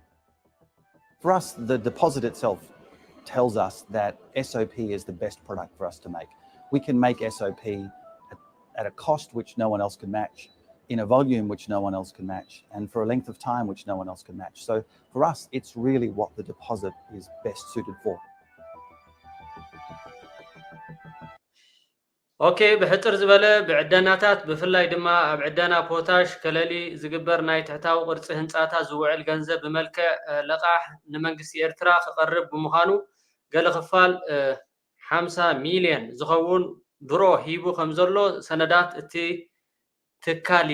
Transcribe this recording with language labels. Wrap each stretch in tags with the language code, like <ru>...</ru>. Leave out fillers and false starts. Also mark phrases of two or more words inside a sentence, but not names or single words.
<en>For us, the deposit itself tells us that SOP is the best product for us to make. We can make SOP at a cost which no one else can match, in a volume which no one else can match, and for a length of time which no one else can match. So for us, it's really what the deposit is best suited for.</en> <ti>Okay, ብሕፅር ዝበለ ብዕደናታት ብፍላይ ድማ ኣብ ዕደና ፖታሽ ከለሊ ዝግበር ናይ ትሕታዊ ቅርፂ ህንፃታት ዝውዕል ገንዘብ ብመልክዕ ለቃሕ ንመንግስቲ ኤርትራ ክቐርብ ብምዃኑ ገለ ክፋል 50 ሚልዮን ዝኸውን ድሮ ሂቡ ከም ዘሎ ሰነዳት እቲ ትካል</ti>